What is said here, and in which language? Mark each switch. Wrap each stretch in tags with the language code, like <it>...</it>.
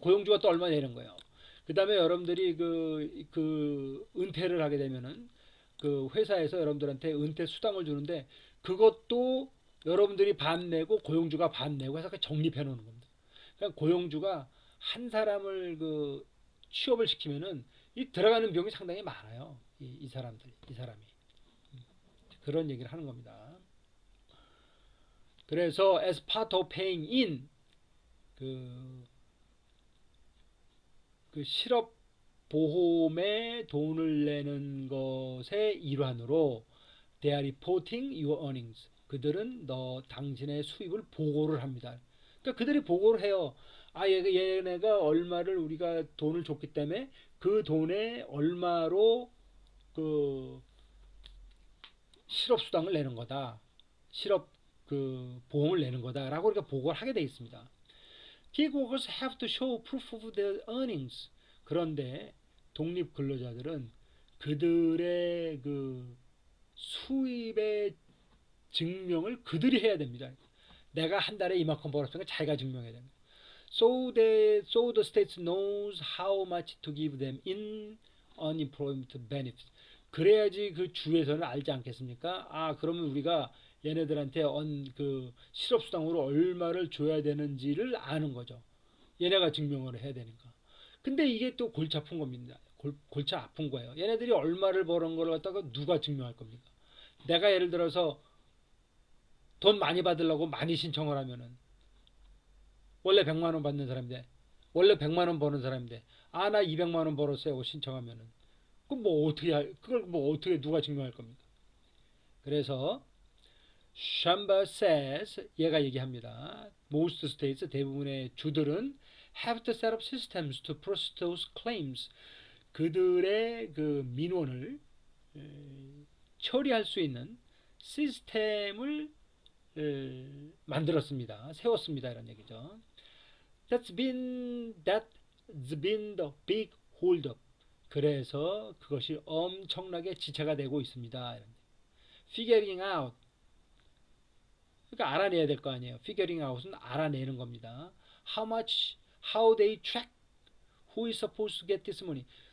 <ko>고용주가 또 얼마 내는 거예요. 그 다음에 여러분들이 그 은퇴를 하게 되면은 그 회사에서 여러분들한테 은퇴 수당을 주는데 그것도 여러분들이 반 내고 고용주가 반 내고 해서 적립해 놓는 겁니다. 그러니까 고용주가 한 사람을 그 취업을 시키면은 이 들어가는 비용이 상당히 많아요. 이 사람이 그런 얘기를 하는 겁니다. 그래서</ko> <en>as part of paying in</en> <ko>그 실업 보험에 돈을 내는 것의 일환으로</ko> <en>they are reporting your earnings.</en> <ko>그들은 당신의 수입을 보고를 합니다. 그러니까 그들이 보고를 해요. 얘네가 얼마를 우리가 돈을 줬기 때문에 그 돈에 얼마로 그 실업수당을 내는 거다. 실업 그 보험을 내는 거다라고 우리가 보고를 하게 돼 있습니다.</ko> <en>Gig workers have to show proof of their earnings.</en> <ko>그런데 독립 근로자들은 그들의 그 수입의 증명을 그들이 해야 됩니다. 내가 한 달에 이만큼 벌었으니까 자기가 증명해야 됩니다.</ko> <en>So the state knows how much to give them in unemployment benefits.</en> <ko>그래야지 그 주에서는 알지 않겠습니까? 그러면 우리가 얘네들한테 그 실업수당으로 얼마를 줘야 되는지를 아는 거죠. 얘네가 증명을 해야 되니까. 근데 이게 또 골치 아픈 겁니다. 골치 아픈 거예요. 얘네들이 얼마를 버는 걸 갖다가 누가 증명할 겁니까? 내가 예를 들어서 돈 많이 받으려고 많이 신청을 하면은 원래 100만 원 받는 사람인데 원래 100만 원 버는 사람인데 나 200만 원 벌었어요 하고 신청하면은 그걸 뭐 어떻게 누가 증명할 겁니까? 그래서 Chambers says, 얘가 얘기합니다.</ko> <en>Most states,</en> <ko>대부분의 주들은</ko> <en>have to set up systems to process those claims.</en> <ko>그들의 그 민원을 처리할 수 있는 시스템을 만들었습니다. 세웠습니다. 이런 얘기죠.</ko> <en>That's been the big hold up.</en> <ko>그래서 그것이 엄청나게 지체가 되고 있습니다.</ko> <en>Figuring out.</en> <ko>그러니까 알아내야 될 거 아니에요. Figuring out은 알아내는 겁니다.</ko> <en>How they track who is supposed to get this money.</en>